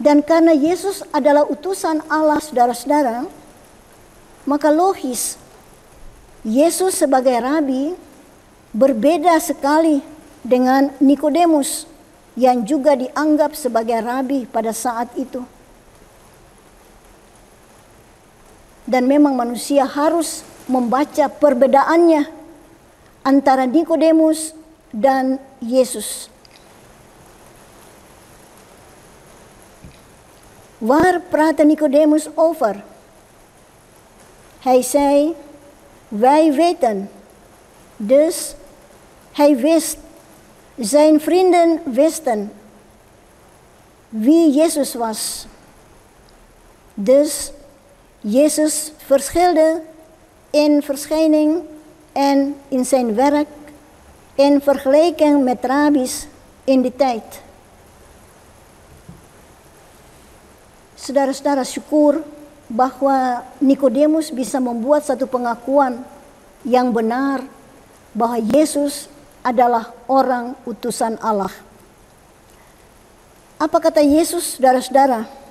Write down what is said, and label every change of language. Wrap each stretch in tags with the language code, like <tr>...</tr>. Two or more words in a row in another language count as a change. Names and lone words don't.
<id>Dan karena Yesus adalah utusan Allah, saudara-saudara, maka logis Yesus sebagai rabi berbeda sekali dengan Nikodemus yang juga dianggap sebagai rabi pada saat itu. Dan memang manusia harus membaca perbedaannya antara Nikodemus dan Yesus.</id> <nl>Waar praatte Nicodemus over? Hij zei, wij weten. Dus hij wist, zijn vrienden wisten wie Jezus was. Dus Jezus verschilde in verschijning en in zijn werk in vergelijking met rabbis in die tijd.</nl> <id>Saudara-saudara, syukur bahwa Nikodemus bisa membuat satu pengakuan yang benar bahwa Yesus adalah orang utusan Allah. Apa kata Yesus, saudara-saudara?</id>